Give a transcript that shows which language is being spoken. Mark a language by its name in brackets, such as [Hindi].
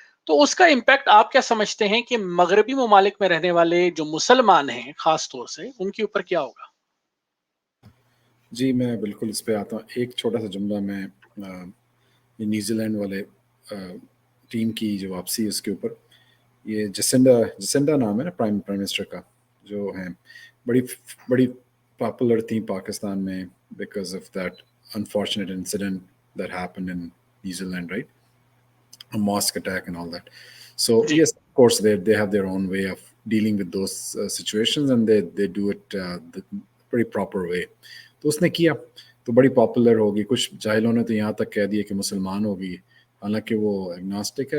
[Urdu] تو اس کا امپیکٹ آپ کیا سمجھتے ہیں کہ مغربی ممالک میں رہنے والے جو مسلمان ہیں خاص طور سے ان کے اوپر کیا ہوگا؟ جی میں بالکل اس پہ آتا ہوں. ایک چھوٹا سا جملہ, میں یہ نیوزی لینڈ والے ٹیم کی جو واپسی اس کے اوپر, یہ جسنڈا نام ہے نا پرائم منسٹر کا, جو ہیں بڑی پاپولر تھیں پاکستان میں [English] Because of that unfortunate incident that happened in New Zealand, right? A mosque attack and all that. So [Urdu] جی [English] yes, of course, they have their own way of dealing with those situations, and they do it the pretty proper way. [Urdu] تو اس نے کیا تو بڑی popular ہوگی. کچھ جاہلوں نے تو یہاں تک کہہ دیا کہ مسلمان ہوگی, حالانکہ وہ ایگنوسٹک ہے.